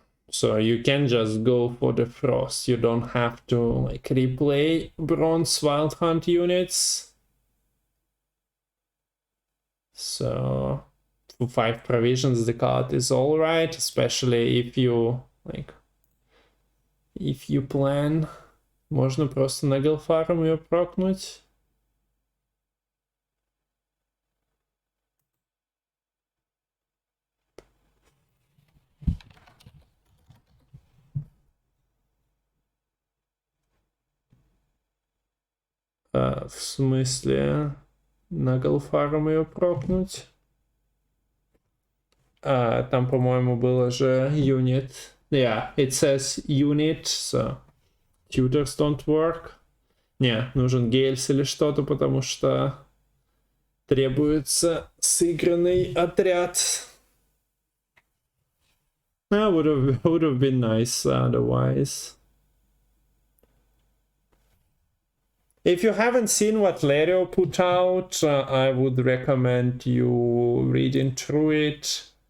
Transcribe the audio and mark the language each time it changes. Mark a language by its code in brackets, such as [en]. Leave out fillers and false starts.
[en] So you can just go for the Frost. You don't have to like replay Bronze Wild Hunt units. So for 5 provisions the card is alright, especially if you like... If you plan, [ru] можно просто Наглфаром ее прокнуть. В смысле Наглфаром ее прокнуть? Там, по-моему, было же unit. [en] Yeah, it says unit, so tutors don't work. [ru] Не, нужен гельс или что-то, потому что требуется сыгранный отряд. [en] Would have been nice otherwise. If you haven't seen what Lerio put out, I would recommend you reading through it.